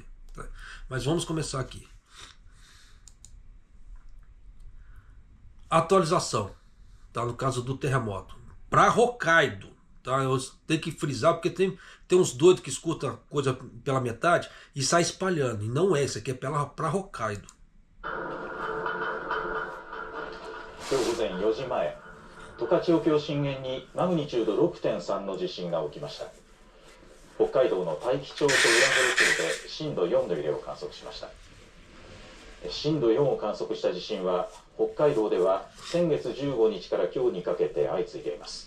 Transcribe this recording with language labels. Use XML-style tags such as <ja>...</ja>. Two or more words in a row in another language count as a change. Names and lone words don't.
<pt>Tá? Mas vamos começar aqui. Atualização, tá? No caso do terremoto. Para Hokkaido, tá? Eu tenho que frisar porque tem uns doidos que escutam a coisa pela metade e sai espalhando. E não é, isso aqui é para Hokkaido.</pt> <ja>今日午前4時前、十勝沖を震源にマグニチュード 6.3 の地震が起きました。北海道の大樹町と浦幌町で震度4の揺れを観測しました。震度4を観測した地震は北海道では先月15日から今日にかけて相次いでいます。</ja>